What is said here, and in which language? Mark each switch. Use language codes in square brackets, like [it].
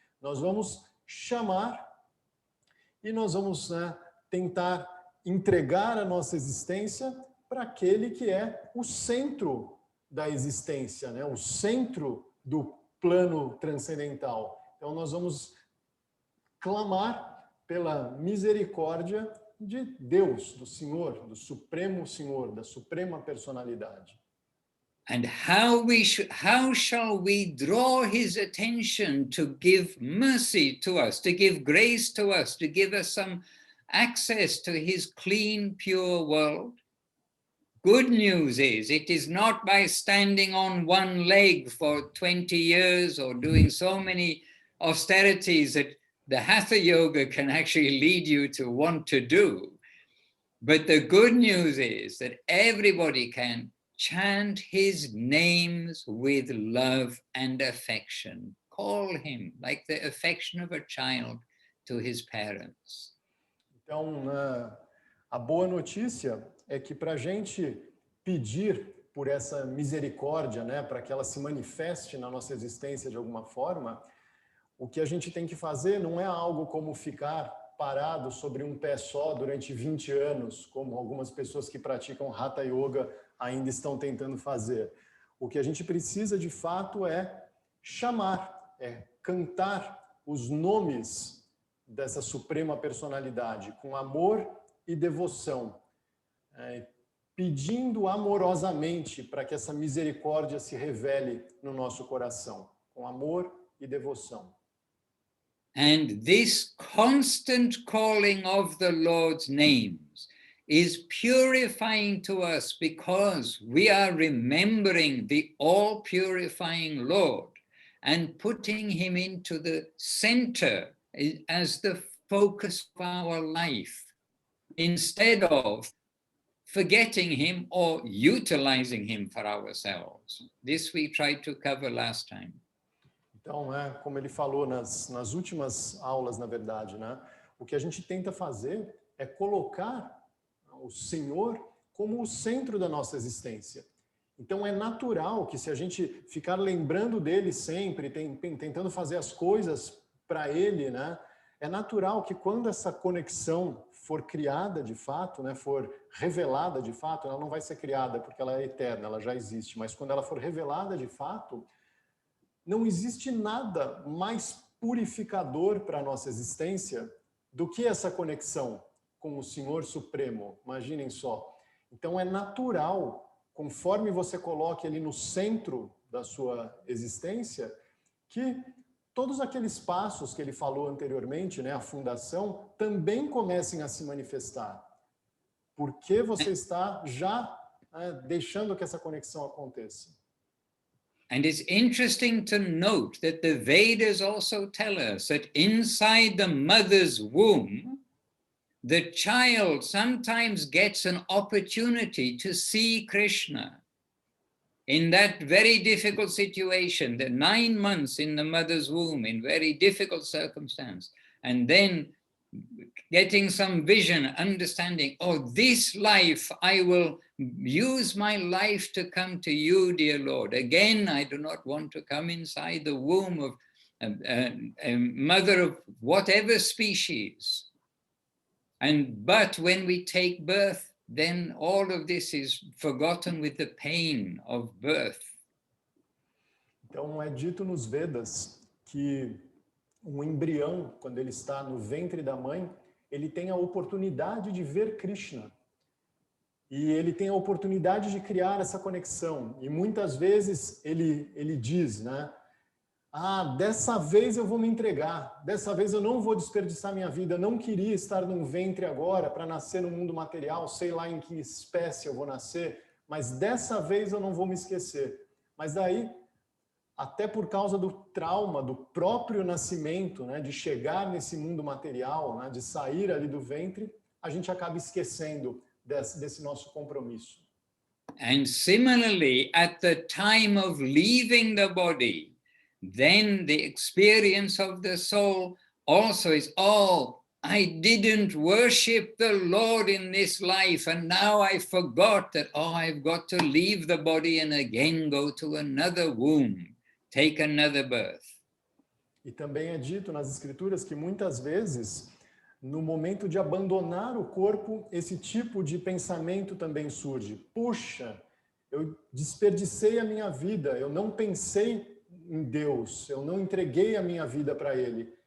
[pt] Nós vamos chamar e nós vamos, né, tentar entregar a nossa existência para aquele que é o centro da existência, né, o centro do plano transcendental. Então nós vamos clamar pela misericórdia de Deus, do Senhor, do Supremo Senhor, da Suprema Personalidade. [en] And how shall we draw his attention to give mercy to us, to give grace to us, to give us some access to his clean, pure world? Good news is, it is not by standing on one leg for 20 years or doing so many austerities that the Hatha Yoga can actually lead you to want to do. But the good news is that everybody can chant his names with love and affection. Call him like the affection of a child to his parents. [pt] Então, a boa notícia é que para a gente pedir por essa misericórdia, né, para que ela se manifeste na nossa existência de alguma forma, o que a gente tem que fazer não é algo como ficar parado sobre um pé só durante 20 anos, como algumas pessoas que praticam Hatha Yoga ainda estão tentando fazer. O que a gente precisa de fato é chamar, é cantar os nomes dessa suprema personalidade com amor e devoção, pedindo amorosamente para que essa misericórdia se revele no nosso coração, com amor e devoção. [en] And this constant calling of the Lord's names is purifying to us because we are remembering the all-purifying Lord and putting him into the center as the focus of our life, instead of forgetting him or utilizing him for ourselves. This we tried to cover last time. [pt] Então, como ele falou nas últimas aulas, na verdade, né, o que a gente tenta fazer é colocar o Senhor como o centro da nossa existência. Então, é natural que se a gente ficar lembrando dele sempre, tentando fazer as coisas para ele, né, é natural que quando essa conexão for criada de fato, né, for revelada de fato, ela não vai ser criada porque ela é eterna, ela já existe, mas quando ela for revelada de fato, não existe nada mais purificador para a nossa existência do que essa conexão com o Senhor Supremo. Imaginem só. Então é natural, conforme você coloque ele no centro da sua existência, que todos aqueles passos que ele falou anteriormente, né, a fundação, também comecem a se manifestar. Porque você está já deixando que essa conexão aconteça. [en] And it's interesting to note that the Vedas also tell us that inside the mother's womb, the child sometimes gets an opportunity to see Krishna. In that very difficult situation, the 9 months in the mother's womb, in very difficult circumstance, and then getting some vision, understanding, oh, this life, I will use my life to come to you, dear Lord. Again, I do not want to come inside the womb of a mother of whatever species. But when we take birth, then all of this is forgotten with the pain of birth. [pt] Então é dito nos Vedas que um embrião, quando ele está no ventre da mãe, ele tem a oportunidade de ver Krishna. E ele tem a oportunidade de criar essa conexão. E muitas vezes ele diz, né? Dessa vez eu vou me entregar. Dessa vez eu não vou desperdiçar minha vida. Eu não queria estar num ventre agora para nascer no mundo material, sei lá em que espécie eu vou nascer, mas dessa vez eu não vou me esquecer. Mas daí, até por causa do trauma do próprio nascimento, né, de chegar nesse mundo material, né, de sair ali do ventre, a gente acaba esquecendo desse nosso compromisso. [en] And similarly, at the time of leaving the body, then the experience of the soul also is, I didn't worship the Lord in this life, and now I forgot that, I've got to leave the body and again go to another womb, take another birth. [pt] E também é dito nas escrituras que muitas vezes, no momento de abandonar o corpo, esse tipo de pensamento também surge. Puxa, eu desperdicei a minha vida, eu não pensei em Deus, eu não entreguei a minha vida para Ele.